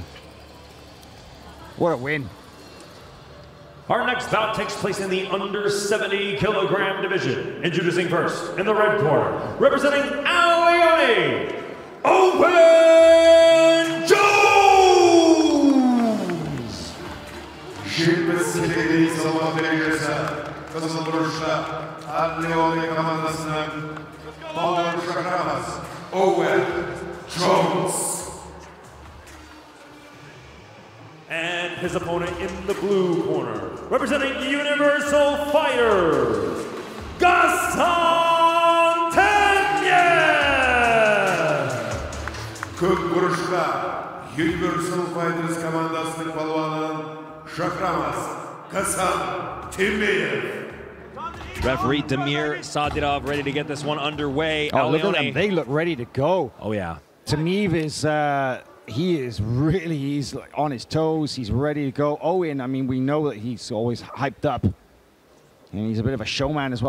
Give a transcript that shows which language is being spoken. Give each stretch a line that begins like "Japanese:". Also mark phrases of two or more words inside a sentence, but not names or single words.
English: What a win. Our next bout takes place in the under 70 kilogram division. Introducing first, in the red corner, representing Leone, Owen Jones!
Kazakh: Жеңімпазы салмақ дәрежесі қызылбұрышта Leone командасының балуаны шақырамыз Owen Jones.
English: And his opponent in the blue corner, representing Universal Fighters, Gaston Tenye!
Kazakh: Көкбұрышта Universal Fighters командасының балуанын шақырамыз Gaston Tenye.
English: Referee Damir Sadirov ready to get this one underway. Oh, look at them. They look ready to go. Oh, yeah. Tamiv is, he's like on his toes. He's ready to go. Owen, I mean, we know that he's always hyped up. And he's a bit of a showman as well.